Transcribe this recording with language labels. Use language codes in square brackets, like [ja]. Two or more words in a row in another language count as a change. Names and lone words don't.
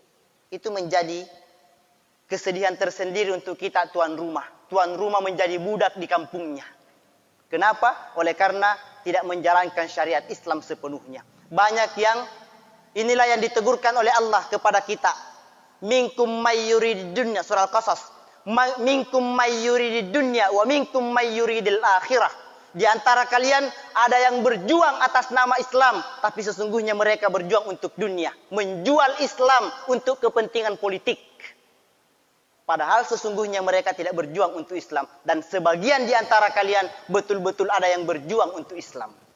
[id] Itu menjadi kesedihan tersendiri untuk kita tuan rumah. Tuan rumah menjadi budak di kampungnya. Kenapa? Oleh karena tidak menjalankan syariat Islam sepenuhnya. Banyak yang inilah yang ditegurkan oleh Allah kepada kita. [ar] منكم من يريد الدنيا، سورة القصص. منكم من يريد الدنيا ومنكم من يريد الآخرة. [id] Di antara kalian ada yang berjuang atas nama Islam, tapi sesungguhnya mereka berjuang untuk dunia, menjual Islam untuk kepentingan politik. Padahal sesungguhnya mereka tidak berjuang untuk Islam. Dan sebagian di antara kalian betul-betul ada yang berjuang untuk Islam.